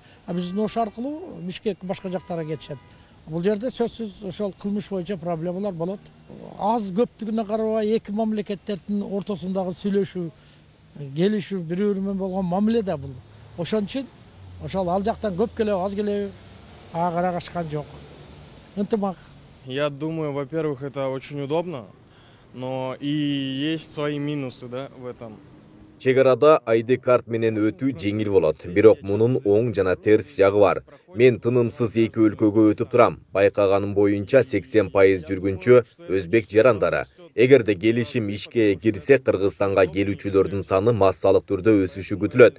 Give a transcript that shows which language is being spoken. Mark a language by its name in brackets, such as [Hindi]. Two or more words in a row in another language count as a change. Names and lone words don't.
[Kyrgyz] Биздин Ош аркылуу Бишкек башка жактарга кетишет. Бул жерде сөзсүз ошол кылмыш боюнча проблемалар болот. Аз көптүгүнө карабай эки мамлекеттердин ортосундагы сүйлөшүү, келишүү, бири-бири менен болгон мамиле да бул. Ошон үчүн ошол ал жактан көп келеби, аз келеби ага карагашкан жок. Ынтымак. [Russian] Я думаю, во-первых, это очень удобно. Но и есть свои минусы, да, в этом. [Kyrgyz] Чек арада ID карт менен өтүү жеңил болот. Бирок мунун оң жана терс жагы бар. Мен тынымсыз эки өлкөгө өтүп турам. Байкаганым боюнча 80% жүргүнчү өзбек жарандары. Эгерде келишим ишке кирсе, Кыргызстанга келүүчүлөрдүн саны массалык түрдө өсүшү күтүлөт.